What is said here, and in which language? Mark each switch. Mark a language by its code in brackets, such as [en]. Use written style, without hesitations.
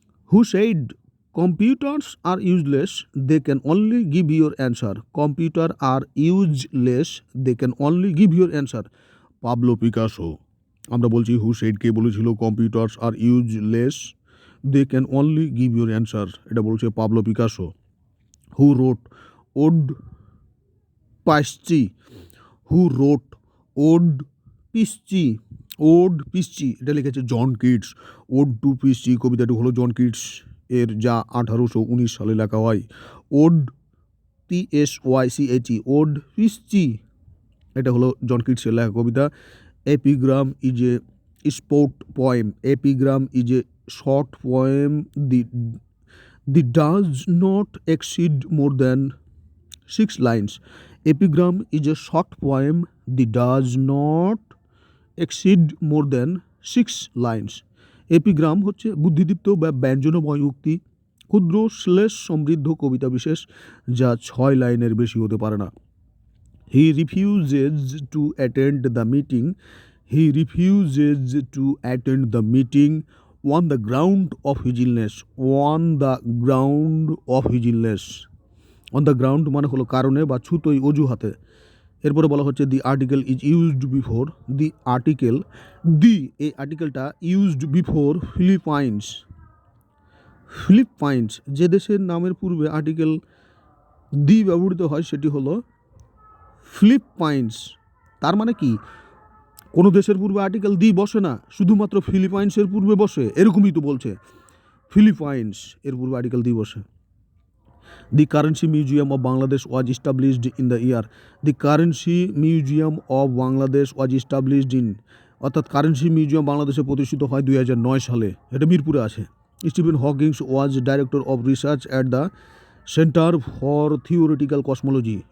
[en] Who said computers are useless, they can only give your answer? Computer are useless, they can only give your answer. Pablo Picasso। [bn] আমরা বলছি [en] who said [bn] কে বলেছিল [en] Computers are useless? They can only give your answer, [bn] এটা বলছে Pablo Picasso. [en] who wrote ode Psyche, who wrote ode Psyche, ode Psyche, [bn] এটা লিখেছে John Keats. Ode to পিসচি কবিতাটি হলো John Keats এর, যা 1819 সালে লেখা হয়। ওড PSYCHE, ওড পিসচি, এটা হলো জন কিটসের লেখা কবিতা। [en] Epigram is a sport poem, epigram is a short poem the does not exceed more than 6 lines. Epigram is a short poem that does not exceed more than 6 lines. [bn] Epigram হচ্ছে বুদ্ধিদীপ্ত বা ব্যঞ্জনময় উক্তি, ক্ষুদ্র শ্লেষ সমৃদ্ধ কবিতা বিশেষ যা 6 লাইনের বেশি হতে পারে না। [en] He refuses to attend the meeting. He refuses to attend the meeting on the ground of his illness. On the ground of his illness. On the ground [bn] মানে হলো কারণে বা ছুতোই অজুহাতে। এরপরে বলা হচ্ছে [en] the article is used before, [bn] the article, দি এই আর্টিকেলটা used before Philippines. Philippines যে দেশের নামের পূর্বে আর্টিকেল দি ব্যবহৃত হয় সেটি হলো ফিলিপাইন্স। তার মানে কি, কোনো দেশের পূর্বে আর্টিকেল দি বসে না, শুধুমাত্র ফিলিপাইন্সের পূর্বে বসে, এরকমই তো বলছে। ফিলিপাইন্স এর পূর্বে আর্টিকেল দি বসে। [en] The Currency Museum of Bangladesh was established in the year. The Currency Museum of Bangladesh was established in, [bn] অর্থাৎ কারেন্সি মিউজিয়াম বাংলাদেশে প্রতিষ্ঠিত হয় 2009 সালে, এটা মিরপুরে আছে। [en] Stephen Hawkings was director of research at the centre for theoretical cosmology.